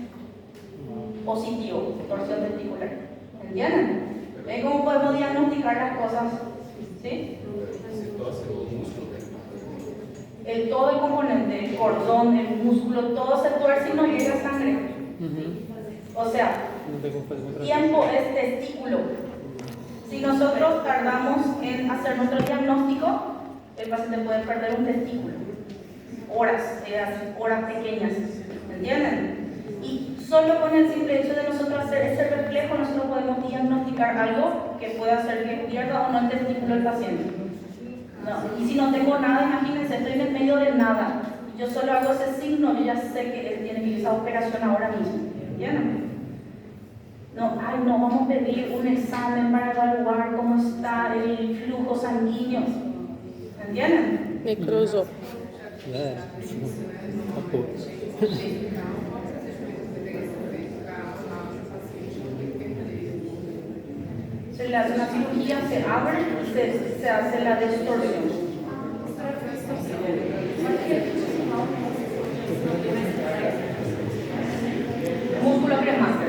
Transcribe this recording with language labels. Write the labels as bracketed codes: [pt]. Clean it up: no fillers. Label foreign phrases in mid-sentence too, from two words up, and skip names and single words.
[es] Positivo, torsión testicular. ¿Entienden? ¿Ven cómo podemos diagnosticar las cosas? ¿Sí? Todo el componente, el cordón, el músculo, todo se tuerce y no llega sangre. O sea, [pt] Não tem como fazer contra [es] tiempo es testículo. Si nosotros tardamos en hacer nuestro diagnóstico, el paciente puede perder un testículo. horas, horas pequeñas, ¿me entienden? Y solo con el simple hecho de nosotros hacer ese reflejo, nosotros podemos diagnosticar algo que puede hacer que pierda o no el testículo del paciente. No. Y si no tengo nada, imagínense, estoy en el medio de nada. Yo solo hago ese signo, yo ya sé que él tiene que ir a esa operación ahora mismo. ¿Entienden? No, vamos a pedir un examen para evaluar cómo está el flujo sanguíneo. ¿Entienden? [pt] Me cruzou. É, tá pouco. [es] Se le hace una cirugía, se abre y se hace la distorsión. Músculo cremaster.